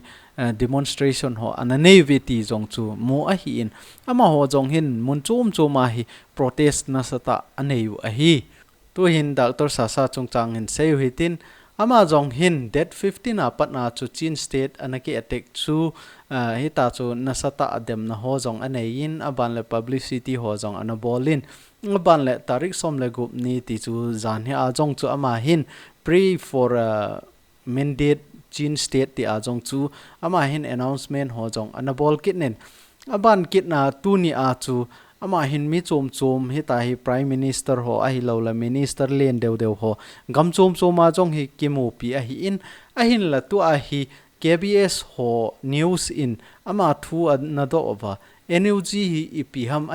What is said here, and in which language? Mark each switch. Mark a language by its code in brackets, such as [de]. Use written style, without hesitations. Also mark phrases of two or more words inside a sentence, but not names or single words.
[tcz] demonstration ho ananei veti jong chu mo a hi in ama ho jong hin munchum choma hi protest na sata anei a hi tu hin doctor sasa chungchang hin sei hitin ama jong hin that 15 a patna chu chin state anaki attack chu hita chu nasata adem na ho jong anei in aban le publicity ho jong anabolin aban le tarik som le gup ni ti chu zan he a jong chu ama hin [en] pray for [tcz] mandate chin state ti a jong chu ama hin announcement ho jong anabol kitnen aban kitna tu ni a chu ama hin mi chom chom hita hi [en] prime minister [tcz] ho a hi lo la minister len deu ho gam chom choma jong hi kimu pi a hi in a hin la tu a hi KBS ho news in ama thu na do ova NUG hi ipi ham a